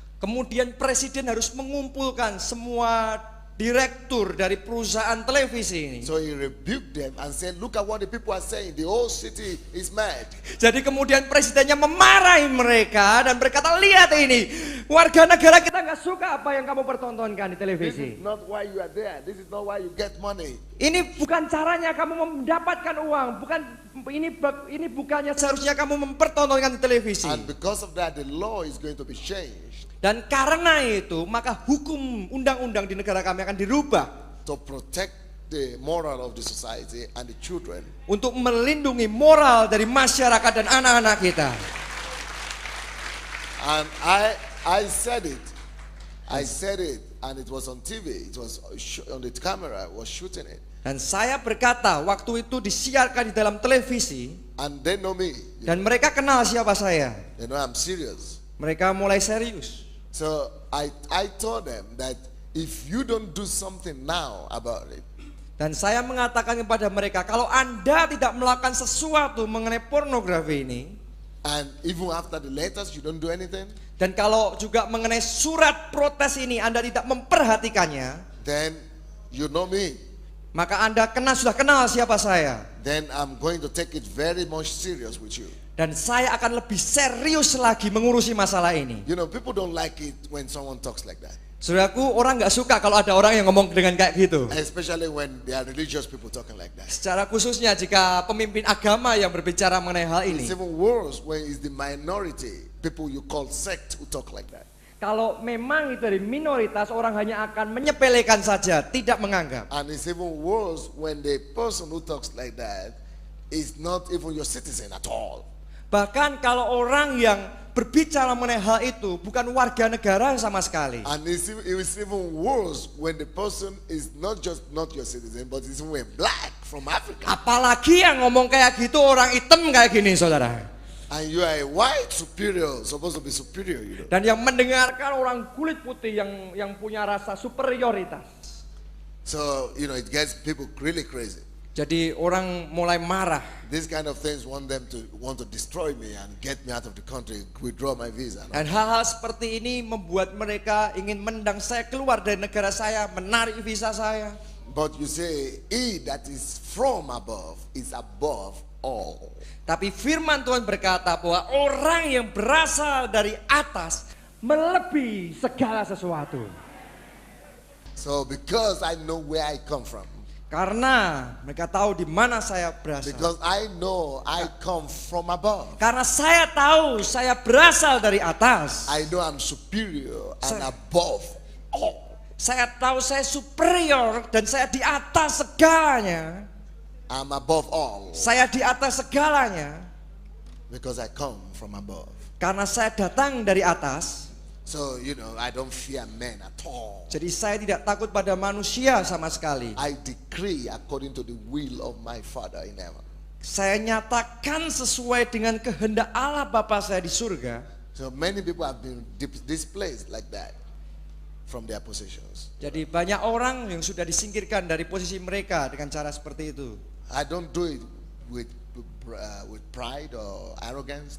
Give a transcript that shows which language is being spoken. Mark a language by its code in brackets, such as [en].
[id] kemudian presiden harus mengumpulkan semua direktur dari perusahaan televisi ini. [en] So he rebuked them and said, look at what the people are saying. The whole city is mad. [id] Jadi kemudian presidennya memarahi mereka dan berkata, lihat ini, warga negara kita nggak suka apa yang kamu pertontonkan di [en] This [id] televisi. [en] is not why you are there. This is not why you get money. [id] Ini bukan caranya kamu mendapatkan uang, ini bukannya seharusnya kamu mempertontonkan di televisi. [en] And because of that, the law is going to be changed [id] Dan karena itu, maka hukum undang-undang di negara kami akan dirubah [en] to protect the moral of the society and the children. [id] untuk melindungi moral dari masyarakat dan anak-anak kita. [en] And I said it. I said it, and it was on TV. It was on the camera. I was shooting it. [id] Dan saya berkata, waktu itu disiarkan di dalam televisi, [en] And they know me. [id] dan mereka kenal siapa saya. [en] They know I'm serious. [id] Mereka mulai serius. [en] So I told them that if you don't do something now about it, [id] Dan saya mengatakan kepada mereka, kalau Anda tidak melakukan sesuatu mengenai pornografi ini, [en] and even after the letters you don't do anything, [id] dan kalau juga mengenai surat protes ini Anda tidak memperhatikannya, [en] then you know me. [id] maka Anda sudah kenal siapa saya. [en] Then I'm going to take it very much serious with you. [id] Dan saya akan lebih serius lagi mengurusi masalah ini. [en] You know, people don't like it when someone talks like that. [id] Saudaraku, orang nggak suka kalau ada orang yang ngomong dengan kayak gitu. [en] Especially when they are religious people talking like that. [id] Secara khususnya jika pemimpin agama yang berbicara mengenai hal ini. [en] It's even worse when it's the minority, people you call sect, who talk like that. [id] Kalau memang itu dari minoritas, orang hanya akan menyepelekan saja, tidak menganggap. [en] And it's even worse when the person who talks like that is not even your citizen at all. [id] Bahkan kalau orang yang berbicara mengenai hal itu bukan warga negara sama sekali. [en] And it's even worse when the person is not just not your citizen, but is even black from Africa. [id] Apalagi yang ngomong kayak gitu orang hitam kayak gini, saudara. [en] And you are a white superior, supposed to be superior, you know. [id] Dan yang mendengarkan orang kulit putih yang punya rasa superioritas. [en] So, you know, it gets people really crazy. [id] Jadi orang mulai marah. [en] These kind of things want to destroy me and get me out of the country, withdraw my visa. No? [id] Dan hal-hal seperti ini membuat mereka ingin mendang saya keluar dari negara saya, menarik visa saya. [en] But you say, he that is from above is above all. [id] Tapi firman Tuhan berkata bahwa orang yang berasal dari atas melebihi segala sesuatu. [en] So because I know where I come from, [id] Karena mereka tahu di mana saya berasal. [en] because I know I come from above, [id] Karena saya tahu saya berasal dari atas. [en] I know I'm superior and above all. [id] Saya tahu saya superior dan saya di atas segalanya. [en] I'm above all [id] Saya di atas segalanya [en] because I come from above. [id] karena saya datang dari atas. [en] So, you know, I don't fear men at all. [id] Jadi saya tidak takut pada manusia sama sekali. [en] I decree according to the will of my Father in heaven. [id] Saya nyatakan sesuai dengan kehendak Allah Bapa saya di surga. [en] So many people have been displaced like that from their positions. [id] Jadi banyak orang yang sudah disingkirkan dari posisi mereka dengan cara seperti itu. [en] I don't do it with pride or arrogance.